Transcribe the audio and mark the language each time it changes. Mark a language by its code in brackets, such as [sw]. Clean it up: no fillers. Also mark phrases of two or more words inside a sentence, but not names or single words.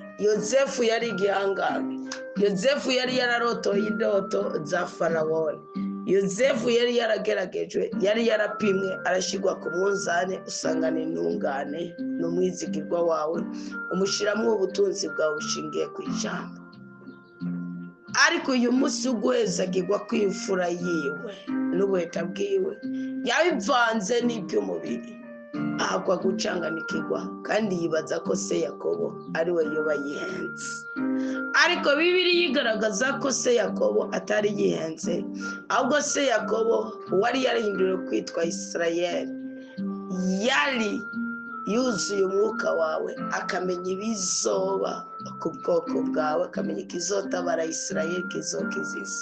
[rn] Yosefu yari igihangange, Yosefu yari yararotoye indoto za Farawoni, Yosefu yari yarageragejwe, yari yarapimwe, arashyirwa ku munzane, usangana intungane n'umwizigirwa wawe, umushiramwo ubutunzi bwawe bushingiye ku ijambo. Ariko uyu munsi uguhezagirwa kw'imfura yiwe n'ubuheta bwiwe yabivanze n'iby'umubiri, ahakwa gucanganikirwa, kandi yibaza ko se Yakobo ari we yoba yihenze. Ariko Bibiliya igaragaza ko se Yakobo atari yihenze, ahubwo se Yakobo wari yarahinduriwe kwitwa Isirayeli yari yuzuye umwuka wawe, akamenya ibizoba ku bwoko bwawe, akamenya ikizotabara Isirayeli, kizokiziza.